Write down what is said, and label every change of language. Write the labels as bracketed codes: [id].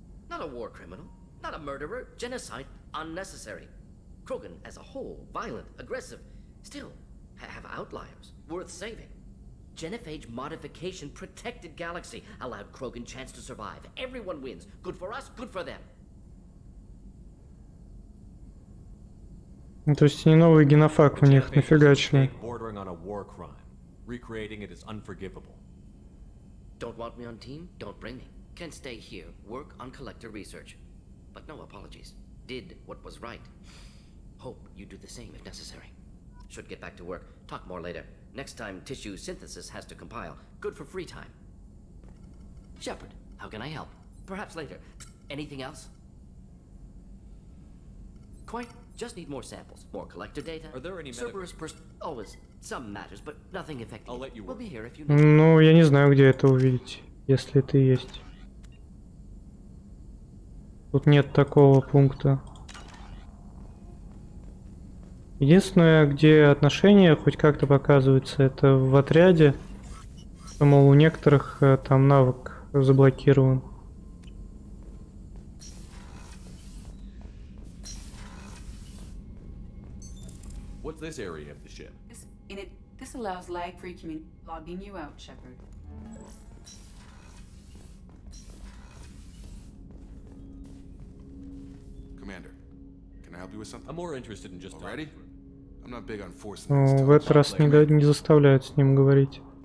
[en] Not a war criminal, not a murderer. Genocide, unnecessary. Krogan as a whole, violent, aggressive, still have outliers, worth saving. Genophage modification protected galaxy, allowed Krogan chance to survive. Everyone wins. Good for us, good for them. [ru] То есть не новый генофак у них нафигачили. [en] Bordering on a war crime. Recreating it is unforgivable. Don't want me on team? Don't bring me. Can stay here, work on collector research. But no apologies. Did what was right. Hope you do the same if necessary. Should get back to work. Talk more later. Next time tissue synthesis has to compile. Good for free time. Shepard, how can I help? Perhaps later. Anything else? Quite. Just need more samples. More collector data. Are there any Cerberus always some matters, but nothing effective. I'll let you We'll work. be here if you need. [ru] Ну, я не знаю, где это увидеть, если это есть. Тут нет такого пункта. Единственное, где отношения хоть как-то показываются, это в отряде. Что, мол, у некоторых там навык заблокирован. [en] What's this area of the ship? This allows lag-free communication. Logging you out, Shepard. Commander, can I help you with something? I'm more interested in just Already? I'm not big on forcing [ru] Но [en] things. [ru] в этот раз не заставляют с ним говорить.